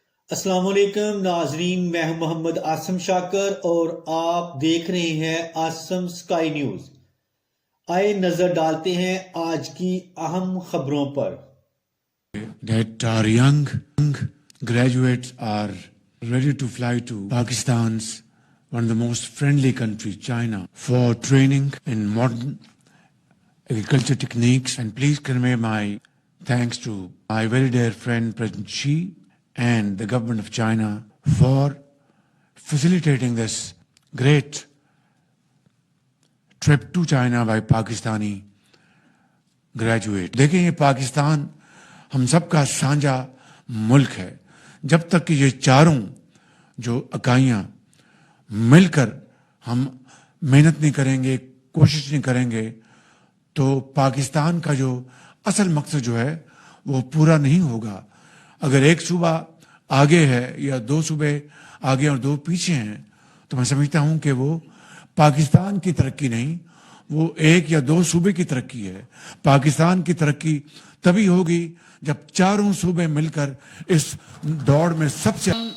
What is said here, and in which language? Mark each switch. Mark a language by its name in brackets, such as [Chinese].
[Urdu] السلام علیکم ناظرین، میں ہوں محمد آسم شاکر اور آپ دیکھ رہے ہیں آسم اسکائی نیوز۔ آئے نظر ڈالتے ہیں آج کی اہم خبروں پر۔ [English] That our young graduates are ready to fly to Pakistan's one of the most friendly countries, China, for training in modern agriculture techniques. And please convey my thanks to my very dear friend President Xi and the government of China for facilitating this great trip to China by Pakistani graduate. [Urdu] دیکھیں یہ پاکستان ہم سب کا سانجھا ملک ہے۔ جب تک کہ یہ چاروں جو اکائیاں مل کر ہم محنت نہیں کریں گے، کوشش نہیں کریں گے، تو پاکستان کا جو اصل مقصد جو ہے وہ پورا نہیں ہوگا۔ اگر ایک صوبہ آگے ہے یا دو صوبے آگے اور دو پیچھے ہیں تو میں سمجھتا ہوں کہ وہ پاکستان کی ترقی نہیں، وہ ایک یا دو صوبے کی ترقی ہے۔ پاکستان کی ترقی تبھی ہوگی جب چاروں صوبے مل کر اس دوڑ میں سب سے